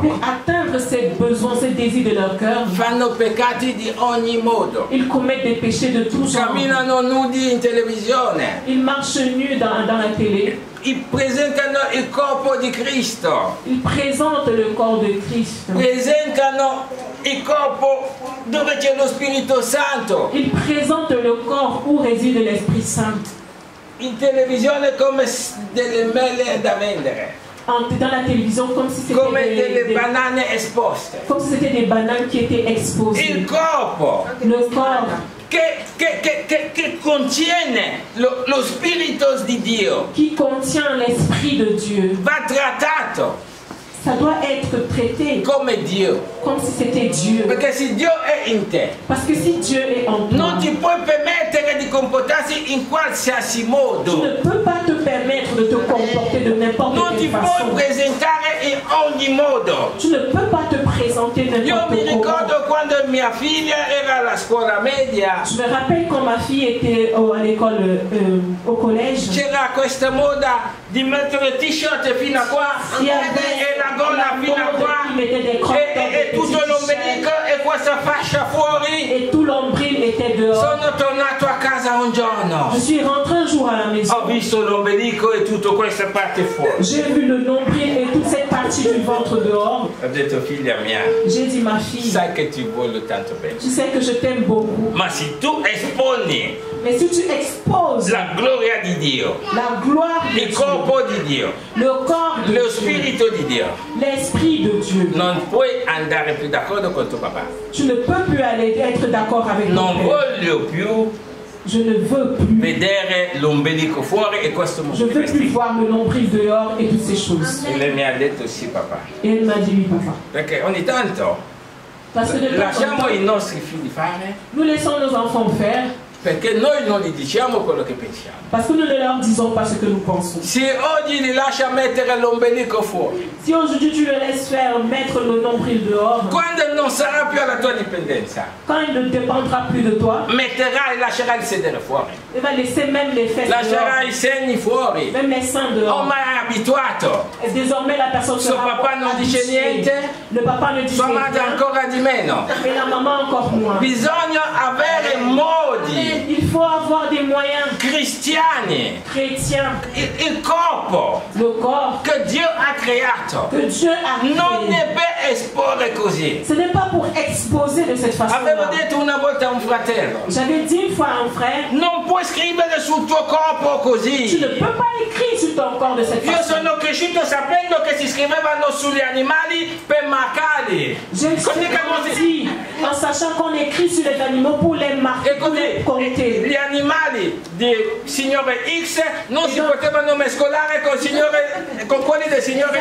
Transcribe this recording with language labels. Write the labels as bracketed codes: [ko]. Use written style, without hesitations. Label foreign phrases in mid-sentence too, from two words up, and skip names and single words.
[fr] Pour atteindre ces besoins, ces désirs de leur cœur, [it] fanno peccati di ogni modo, [fr] ils commettent des péchés de tout genre. [it] camminano nudi in televisione, [fr] Ils marchent nus dans la télé. [it] presentano il corpo di Cristo, [fr] Ils présentent le corps de Christ. [it] presentano il corpo dove c'è lo Spirito Santo [fr] Ils présentent le corps où réside l'Esprit Saint. [it] in televisione come delle mele da vendere, [fr] Dans la télévision, comme si [it] come [fr] c'était [it] delle banane esposte. [fr] comme si c'était des bananes qui étaient exposées. [it] Il corpo [fr] Le corps [it] che contiene lo Spirito di Dio [fr] qui contient l'Esprit de Dieu, [it] va trattato [fr] ça doit être traité [it] come Dio, [fr] comme si c'était Dieu. [it] perché se Dio è in te [fr] Parce que si Dieu est en toi, [it] non ti puoi permettere di comportarsi in qualsiasi [fr] tu [it] modo, [fr] ne peux pas te permettre de te comporter de n'importe [it] non ti [fr] quelle [it] puoi [fr] façon. [it] presentare in ogni modo. [fr] Tu ne peux pas te présenter [it] Io mi [fr] n'importe comment. [it] ricordo quando mia figlia era alla scuola media, [fr] Je me rappelle quand ma fille était à l'école, au collège, [it] c'era questa moda di mettere t-shirt fino a qua [fr] il y [it] e [fr] avait [it] la gonna fino a [fr] mode [it] qua [fr] qui mettait des [en] crop tops, [it] e [fr] des [it] tutto [fr] petits [it] l'ombelico e questa fascia fuori. [fr] et tout l'ombril était dehors. [it] Sono tornato a casa un giorno, [fr] Je suis rentrée un jour à la maison. [it] ho visto l'ombelico e tutta questa parte fuori. [fr] J'ai vu le nombril et toute cette partie du ventre dehors. [it] Ho detto figlia mia, [fr] J'ai dit, ma fille, [it] sai che ti voglio tanto bene, [fr] tu sais que je t'aime beaucoup. [it] ma se tu esponi [fr] Mais si tu exposes [it] la gloria di Dio, [fr] la gloire de [it] il [fr] Dieu, [it] corpo di Dio, [fr] le corps de [it] lo [fr] Dieu, [it] spirito di Dio, [fr] l'esprit de Dieu, [it] non puoi andare più d'accordo con tuo papà. [fr] tu ne peux plus aller être d'accord avec [it] Non [fr] ton père. [it] voglio più [fr] Je ne veux plus. [it] vedere l'ombelico fuori e questo [fr] Je [it] modo [fr] ne [it] di [fr] veux plus [it] vestire. [fr] voir le nombril dehors et toutes ces choses. [it] E lei mi ha detto sì papà, [fr] Et elle m'a dit, oui, papa. [it] perché ogni tanto [fr] Parce que de temps en [it] lasciamo [fr] temps, [it] i nostri figli fare, [fr] nous laissons nos enfants faire [it] perché noi non gli diciamo quello che pensiamo. [fr] parce que nous ne leur disons pas ce que nous pensons. [it] Se oggi li lascia mettere l'ombelico fuori, [fr] Si aujourd'hui tu le laisses faire mettre le nombril dehors, [it] quando non sarà più alla tua dipendenza, [fr] quand il ne dépendra plus de toi, [it] metterà e lascerà il sedere fuori, [fr] il va laisser même les fesses [it] lascerà [fr] dehors, [it] i segni fuori. [fr] même les seins dehors. [it] Ormai è abituato, [fr] Et désormais la personne [it] suo [fr] sera [it] papà non dice [fr] habituée. [it] niente, [fr] Le papa ne dit [it] sua madre [fr] rien [it] ancora di meno. [fr] et la maman encore moins. [it] Bisogna avere modi [fr] Il faut avoir des moyens [it] cristiani cristiani, [fr] chrétiens, [it] il corpo [fr] le corps [it] che Dio ha creato [fr] que Dieu a [it] non [fr] créé, [it] deve esporre così. [fr] ce n'est pas pour exposer de cette [it] Avevo [fr] façon-là. [it] detto una volta a un fratello, [fr] J'avais dit une fois à un frère, [it] non puoi scrivere sul tuo corpo [fr] tu [it] così. [fr] ne peux pas écrire sur ton corps de cette [it] Io [fr] façon. [it] sono cresciuto sapendo che si scrivevano sugli animali per marcarli. [fr] Je [it] Così che non si- [fr] dit en sachant qu'on écrit sur les animaux pour les marquer, [it] E [fr] pour les [it] così [fr] compter. [it] gli animali di signore X non si potevano mescolare con quelli del signore